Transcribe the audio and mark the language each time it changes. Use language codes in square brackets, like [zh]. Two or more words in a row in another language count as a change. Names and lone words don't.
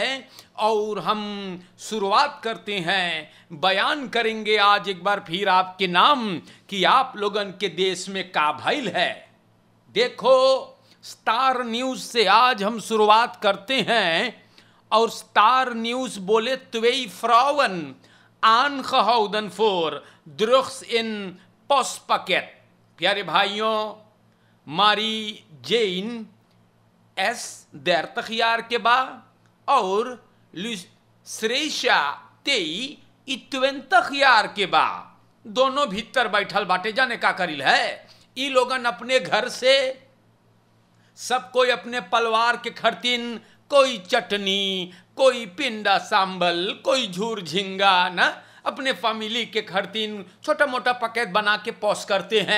[hns] और हम शुरुआत करते हैं, बयान करेंगे आज एक बार फिर आपके नाम कि आप लोगन के देश में का भइल है। देखो, स्टार न्यूज से आज हम शुरुआत करते हैं और स्टार न्यूज बोले [nl] 2 Frauen aangehouden voor drugs in postpakket। [hns] प्यारे भाइयों, मारी जेन S 30 jaar के बाद और श्रेषा 20 jaar के बाद दोनों भीतर बैठल बाटे। जाने का करिल है, ई लोगन अपने घर से सब कोई अपने परिवार के खर्तिन, कोई चटनी, कोई पिंडा सांबल, कोई झूर झिंगा ना, अपने फैमिली के खर्तिन छोटा मोटा पैकेट बना के पॉस करते हैं।